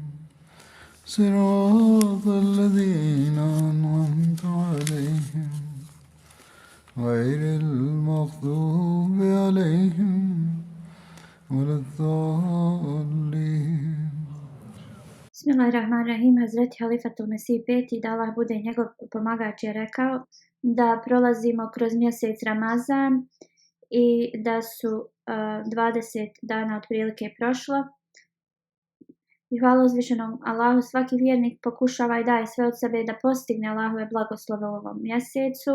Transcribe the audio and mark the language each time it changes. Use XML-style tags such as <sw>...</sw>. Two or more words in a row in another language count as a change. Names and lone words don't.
<ar>صراط الذين أنعمت عليهم غير المغضوب عليهم ولا الضالين. Bismillahirrahmanirrahim.</ar> <bs>Hazreti Halifatul Mesih peti, da Allah bude njegov pomagač, je rekao da prolazimo kroz mjesec Ramazan i da su 20 dana otprilike prošlo. I hvala uzvišenom Allahu, svaki vjernik pokušava i daje sve od sebe da postigne Allahove blagoslove u ovom mjesecu.</bs>